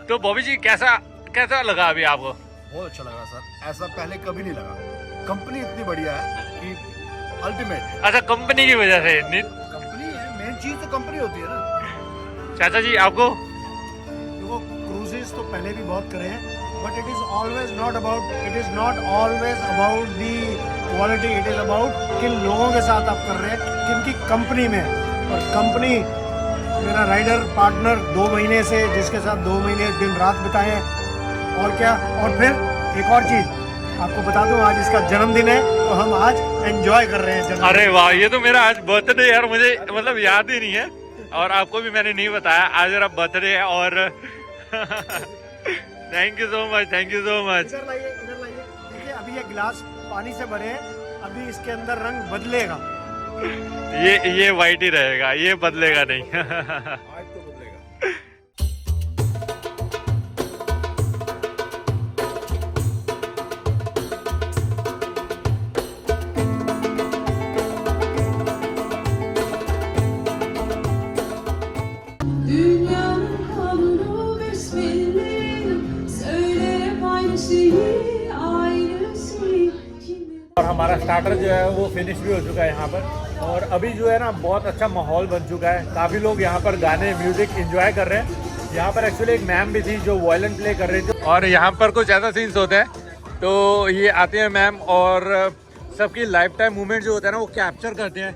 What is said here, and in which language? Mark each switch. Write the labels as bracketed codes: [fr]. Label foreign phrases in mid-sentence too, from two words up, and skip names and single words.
[hi] तो बॉबी जी कैसा लगा अभी आपको? बहुत अच्छा लगा सर, ऐसा पहले कभी नहीं लगा। कंपनी इतनी बढ़िया है कि अल्टीमेट। अच्छा, कंपनी की वजह से? कंपनी है मेन चीज, तो कंपनी होती है ना। चाचा जी आपको? देखो, क्रूजेस तो पहले भी बहुत करे हैं, [en] but it is always not always about the quality. it is about [hi] किन लोगों के साथ आप कर रहे हैं, किनकी कंपनी में। और कंपनी, मेरा [en] rider partner [hi] 2 महीने से, जिसके साथ 2 महीने दिन रात बिताए हैं। और क्या, और फिर एक और चीज आपको बता दूं, आज इसका जन्मदिन है, तो हम आज एंजॉय कर रहे हैं जन्मदिन। अरे वाह, ये तो मेरा आज बर्थडे है यार, मुझे मतलब याद ही नहीं है। और आपको भी मैंने नहीं बताया आज मेरा बर्थडे है। [en] और thank you so much. [hi] इधर लाइए। देखिए, अभी ये गिलास पानी से भरे हैं, अभी इसके अंदर रंग बदलेगा। ये वाइट ही रहेगा, ये बदलेगा नहीं। आज तो बदलेगा। [tr] Dünyanın kanunu besbelli, söylerim aynı şeyi, aynı şeyi. [hi] और हमारा स्टार्टर जो है वो फिनिश भी हो चुका है यहाँ पर। और अभी जो है ना बहुत अच्छा माहौल बन चुका है। काफ़ी लोग यहाँ पर गाने [en] music enjoy [hi] कर रहे हैं। यहाँ पर एक्चुअली एक मैम भी थी जो [en] violin play [hi] कर रही थी। और यहाँ पर कुछ ऐसा सीन्स होते हैं, तो ये आते हैं मैम और सबकी [en] life time movement [hi] जो होता है ना वो कैप्चर करते हैं।